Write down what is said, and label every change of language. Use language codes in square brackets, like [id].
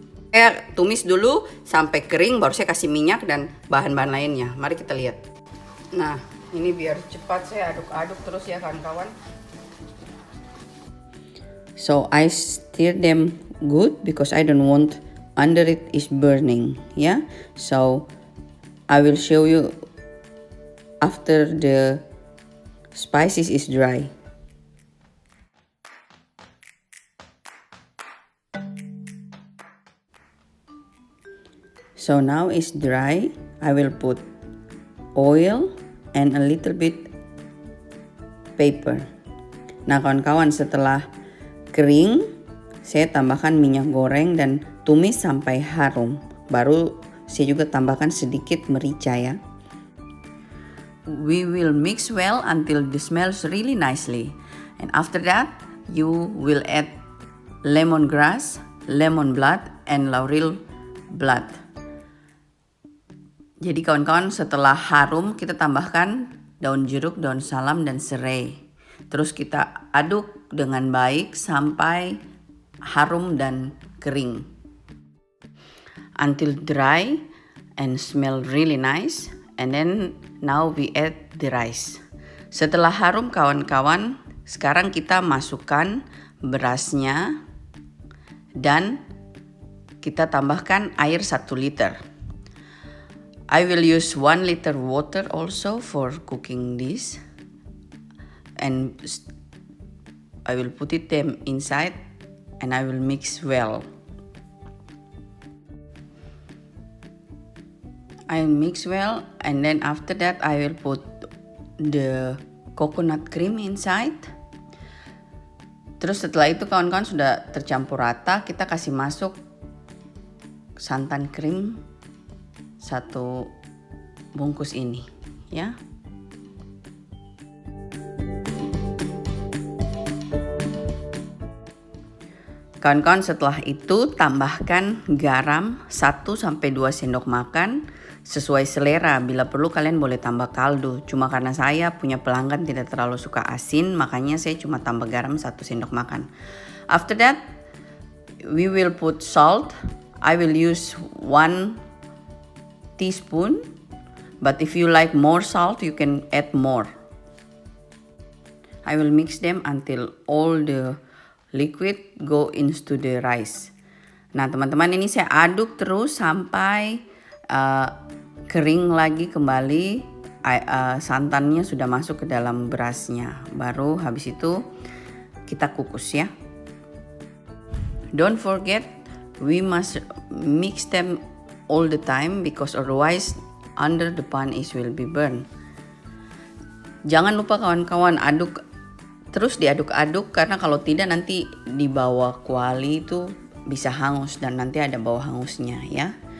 [id] Saya tumis dulu sampai kering, baru saya kasih minyak dan bahan-bahan lainnya. Mari kita lihat. Nah, ini biar cepat saya aduk-aduk terus ya kawan-kawan. [en] So I stir them good because I don't want under it is burning, yeah. So I will show you after the spices is dry. So now it's dry. I will put oil and a little bit pepper. [id] Nah kawan-kawan, setelah kering saya tambahkan minyak goreng dan tumis sampai harum. Baru saya juga tambahkan sedikit merica ya. [en] We will mix well until the smells really nicely. And after that, you will add lemongrass, lemon blood, and laurel blood. [id] Jadi kawan-kawan, setelah harum kita tambahkan daun jeruk, daun salam, dan serai. Terus kita aduk dengan baik sampai harum dan kering. [en] Until dry and smell really nice. And then now we add the rice. [id] Setelah harum kawan-kawan, sekarang kita masukkan berasnya dan kita tambahkan air 1 liter. [en] I will use 1 liter water also for cooking this, and I will put them inside and I will mix well. I mix well, and then after that I will put the coconut cream inside. [id] Terus setelah itu kawan-kawan sudah tercampur rata, kita kasih masuk santan krim 1 bungkus ini ya. Kawan-kawan, setelah itu tambahkan garam 1-2 sendok makan sesuai selera. Bila perlu kalian boleh tambah kaldu. Cuma karena saya punya pelanggan tidak terlalu suka asin, makanya saya cuma tambah garam 1 sendok makan. [en] After that, we will put salt. I will use 1 teaspoon, but if you like more salt, you can add more. I will mix them until all the liquid go into the rice. [id] Nah teman-teman, ini saya aduk terus sampai kering lagi kembali, santannya sudah masuk ke dalam berasnya. Baru habis itu kita kukus ya. [en] Don't forget, we must mix them all the time because otherwise under the pan is will be burned. [id] Jangan lupa kawan-kawan terus diaduk-aduk, karena kalau tidak nanti di bawah kuali itu bisa hangus dan nanti ada bau hangusnya ya.